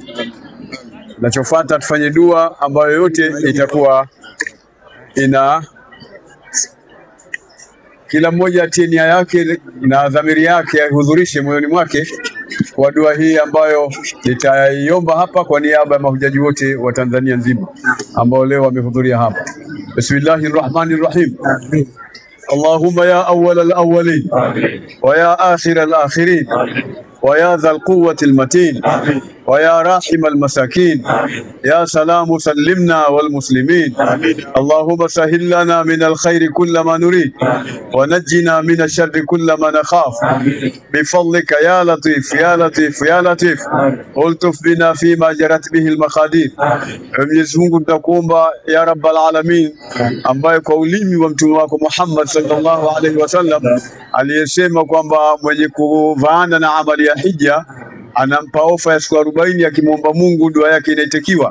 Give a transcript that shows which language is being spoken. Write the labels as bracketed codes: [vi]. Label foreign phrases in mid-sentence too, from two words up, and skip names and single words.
[sw] Nachofuata tufanye dua ambayo yote itakuwa ina kila mmoja atie nia yake na dhamiri yake ahudhurishe moyoni mwake kwa dua hii ambayo nitaiomba hapa kwa niaba ya mahujaji wote wa Tanzania nzima ambao leo wamehudhuria hapa. [ar] Bismillahirrahmanirrahim. اللهم يا أول الأولين ويا آخر الآخرين ويا ذا القوة المتين ويا راحم المساكين يا سلام سلمنا والمسلمين. اللهم سهل لنا من الخير كل ما نريد ونجنا من الشر كل ما نخاف بفضلك يا لطيف يا لطيف يا لطيف. الطف بنا فيما جرت به المقادير. [sw] Mwenyezi Mungu tunakuomba [ar] يا رب العالمين, [sw] ambaye kwa ulimi wa mtume wako Muhammad [ar] صلى الله عليه وسلم [sw] aliyesema kwamba mwenye kuvaana na amali ya hija anampa ofa ya siku 40 akimwomba Mungu dua yake inaitikiwa.